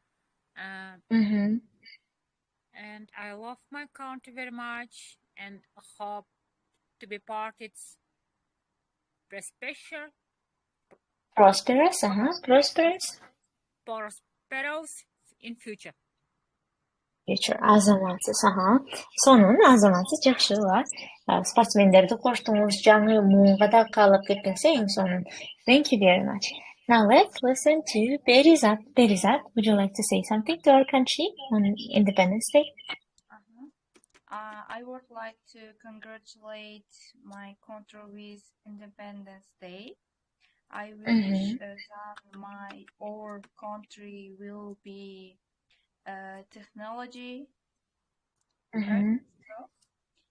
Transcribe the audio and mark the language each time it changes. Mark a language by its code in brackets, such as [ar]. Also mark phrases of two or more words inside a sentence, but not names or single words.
[en] And I love my country very much and hope to be part its prosperous. Prosperous in future. [ky] Азаматсыз. Сонун азаматсыз жакшылар. Спортсмендерди коштуңуз, жаңы муунга да калып кетпеңсе эң сонун. [en] Thank you very much. Now let's listen to Berizat. Berizat, would you like to say something to our country on Independence Day? I would like to congratulate my country with Independence Day. I wish that my our country will be technology, right?